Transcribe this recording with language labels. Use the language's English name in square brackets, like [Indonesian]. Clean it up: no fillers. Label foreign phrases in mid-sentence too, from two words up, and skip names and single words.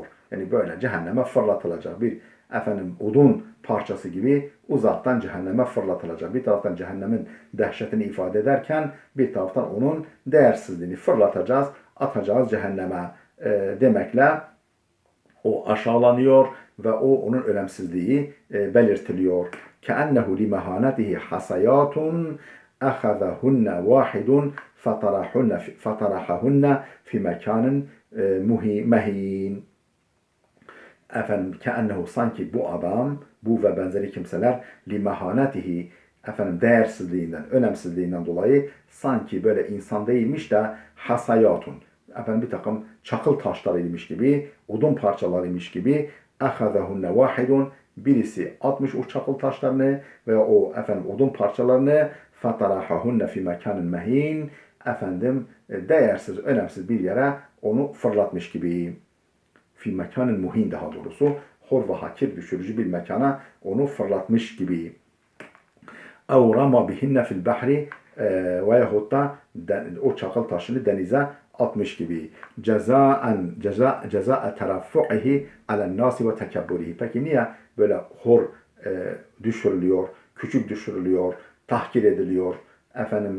[Turkish] Yani böyle cehenneme fırlatılacak bir odun parçası gibi uzaktan cehenneme fırlatılacak. Bir taraftan cehennemin dehşetini ifade ederken bir taraftan onun değersizliğini fırlatacağız, atacağız cehenneme demekle o aşağılanıyor ve onun önemsizliği belirtiliyor. [Arabic] كَأَنَّهُ لِمَهَانَتِهِ حَسَيَاتٌ اَخَذَهُنَّ وَاحِدٌ فَطَرَحَهُنَّ فِي مَكَانٍ مَه۪ينٍ. [Turkish] Ke'ennehu, sanki bu adam, bu ve benzeri kimseler limehanetihi, değersizliğinden, önemsizliğinden dolayı sanki böyle insan değilmiş de hasayatun, bir takım çakıl taşlarıymış gibi, odun parçalarıymış gibi, [Arabic] أخذهن واحد, [Turkish] birisi atmış o çakıl taşlarını ve o odun parçalarını, [Arabic] فطرحهن في مكان مهين, [Turkish] değersiz, önemsiz bir yere onu fırlatmış gibi. [Arabic] في مكان مهين, [Turkish] daha doğrusu hor ve hakir, düşürücü bir mekana onu fırlatmış gibi. [Arabic] اَوْ رَمَى بِهِنَّ فِي الْبَحْرِ [Turkish] veyahut da o çakıl taşını denize atmış gibi. [Arabic] جزاء ترفعه على الناس وتكبره. [Turkish] Peki niye böyle hor düşürülüyor, küçük düşürülüyor, tahkir ediliyor?